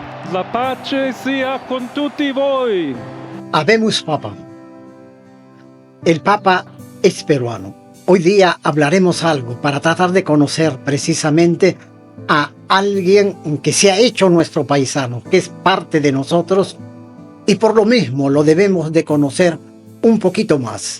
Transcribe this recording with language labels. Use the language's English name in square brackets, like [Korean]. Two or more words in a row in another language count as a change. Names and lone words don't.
[Italian] La pace sia con tutti voi. [Latin] Habemus Papa. [Spanish] El Papa es peruano. Hoy día hablaremos algo para tratar de conocer precisamente a alguien que se ha hecho nuestro paisano, que es parte de nosotros y por lo mismo lo debemos de conocer un poquito más.